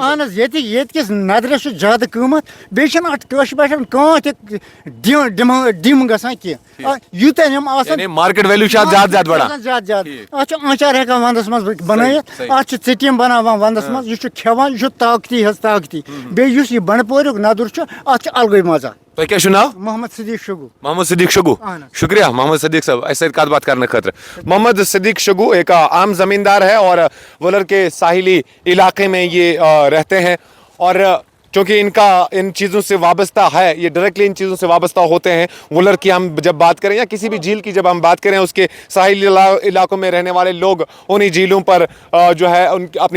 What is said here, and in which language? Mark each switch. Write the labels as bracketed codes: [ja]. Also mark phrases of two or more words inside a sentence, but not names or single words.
[ks] اہن حظ ییٚتہِ کِس نَدرِس چھُ زیادٕ قۭمَتھ بیٚیہِ چھِنہٕ اَتھ کٲشِر پٲٹھۍ کانٛہہ تہِ ڈِم گژھان کینٛہہ یوٗتاہ یِم آسان [en] market value [ks] چھُ اَتھ زیادٕ زیادٕ بَڑان زیادٕ زیادٕ اَتھ چھُ آنچار ہٮ۪کان وَنٛدَس منٛز بَنٲیِتھ اَتھ چھِ ژٕٹِم بَناوان وَنٛدَس منٛز یہِ چھُ کھٮ۪وان یہِ چھُ طاقتی حظ طاقتی بیٚیہِ یُس یہِ بَنڈپوریُک نَدُر چھُ اَتھ چھُ الگٕے مَزٕ تۄہہِ کیٛاہ چھُو ناو محمد صدیق شگو [ur] محمد صدیق شگو شکریہ محمد صدیق صاحب ایسے کت بات کرنے خاطر محمد صدیق شگو ایک عام زمیندار ہے اور ولر کے ساحلی علاقے میں یہ رہتے ہیں اور چونکہ ان کا ان چیزوں سے وابستہ ہے یہ ڈائریکٹلی ان چیزوں سے وابستہ ہوتے ہیں ولر کی ہم جب بات کریں یا کسی بھی جھیل کی جب ہم بات کریں اس کے ساحلی علاقوں میں رہنے والے لوگ انہی جھیلوں پر جو ہے ان اپنی